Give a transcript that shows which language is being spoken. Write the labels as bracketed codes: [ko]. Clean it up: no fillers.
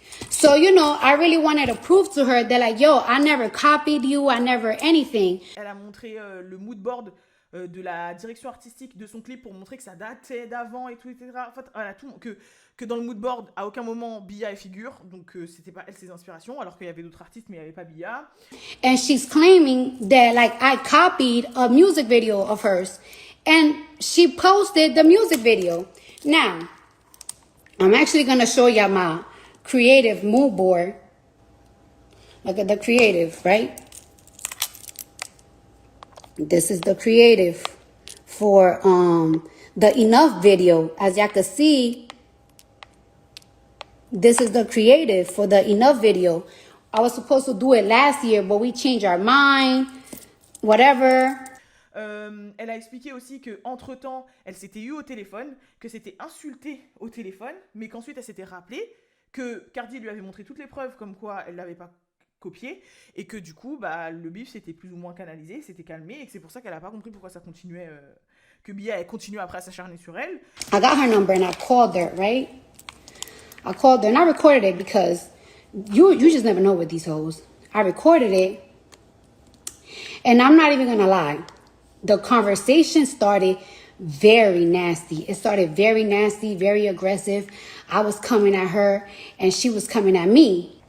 [en] So, you know, I really wanted to prove to her that, like, yo, I never copied you, I never anything. [fr] Elle a montré le mood board de la direction artistique de son clip pour montrer que ça datait d'avant et tout, etc. En fait, voilà, que dans le mood board, à aucun moment, Bia est figure, donc c'était pas elle ses inspirations, alors qu'il y avait d'autres artistes, mais il n'y avait pas Bia. [en] And she's claiming that like I copied a music video of hers and she posted the music video. Now, I'm actually going to show y'all my creative mood board. Look at the creative, right? This is the creative for the Enough video. As y'all can see, this is the creative for the Enough video. I was supposed to do it last year, but we changed our mind, whatever. [fr] Elle a expliqué aussi qu'entre-temps, elle s'était eue au téléphone, que c'était insulté au téléphone, mais qu'ensuite elle s'était rappelée que Cardi lui avait montré toutes les preuves comme quoi elle l'avait pas copié, et que du coup, bah, le bif s'était plus ou moins canalisé, s'était calmé, et que c'est pour ça qu'elle a pas compris pourquoi ça continuait, que Bia elle continuait après à s'acharner sur elle. [en] I got her number and I called her, right? I called her and I recorded it because you just never know with these hoes. I recorded it and I'm not even gonna lie. The conversation started very nasty. It started very nasty, very aggressive. I was coming at her and she was coming at me.